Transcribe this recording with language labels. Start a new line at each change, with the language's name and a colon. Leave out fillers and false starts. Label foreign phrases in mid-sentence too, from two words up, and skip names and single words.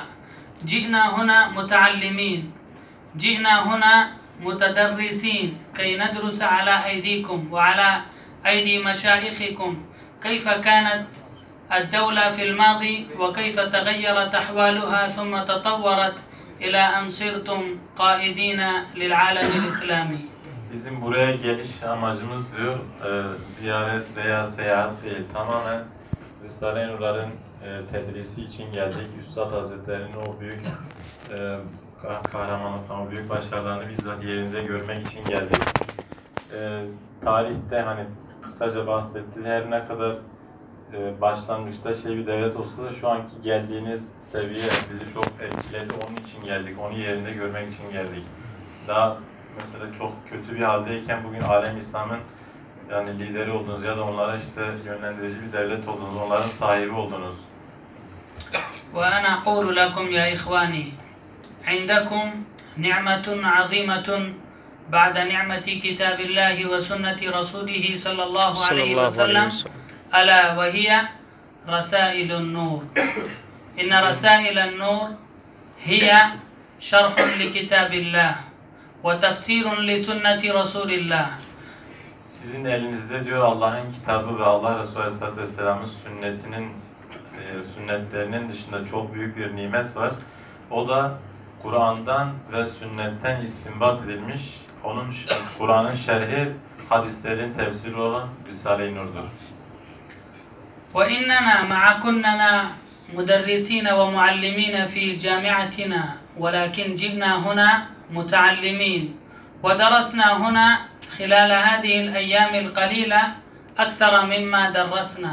Arabic: جئنا هنا متعلمين، جئنا هنا متدرسين كي ندرس على أيديكم وعلى أيدي مشايخكم كيف كانت الدولة في الماضي وكيف تغيرت أحوالها ثم تطورت إلى أن صرتم قائدين للعالم الإسلامي.
Turkish: Bizim buraya geliş amacımız diyor, ziyaret veya seyahat değil, tamamen Risale-i Nur'ların tedrisi için geldik. Üstad Hazretleri'nin o büyük kahramanlıklarını, büyük başarılarını bizzat yerinde görmek için geldik. Tarihte hani kısaca bahsetti, her ne kadar başlangıçta bir devlet olsa da şu anki geldiğiniz seviye bizi çok etkiledi. Onun için geldik, onu yerinde görmek için geldik. Daha mesela çok kötü bir haldeyken bugün alem İslam'ın yani lideri oldunuz ya da onlara yönlendirici bir devlet oldunuz, onların sahibi oldunuz.
Arabic: وأنا أقول لكم يا إخواني، عندكم نعمة عظيمة بعد نعمة كتاب الله وسنة رسوله صلى الله عليه وسلم، ألا وهي رسائل النور. إن رسائل النور هي شرح لكتاب الله وتفسير لسنة رسول الله.
Turkish: Sizin elinizde diyor Allah'ın kitabı ve Allah Resulü
Arabic: عليه الصلاة والسلام'ın
Turkish: sünnetlerinin dışında çok büyük bir nimet var. O da Kur'an'dan ve sünnetten istinbat edilmiş, Kur'an'ın şerhi, hadislerin tefsiri olan Risale-i Nur'dur.
Arabic: وإننا مع كننا مدرسين ومعلمين في جامعتنا، ولكن جئنا هنا متعلمين ودرسنا هنا خلال هذه الأيام القليلة أكثر مما درسنا.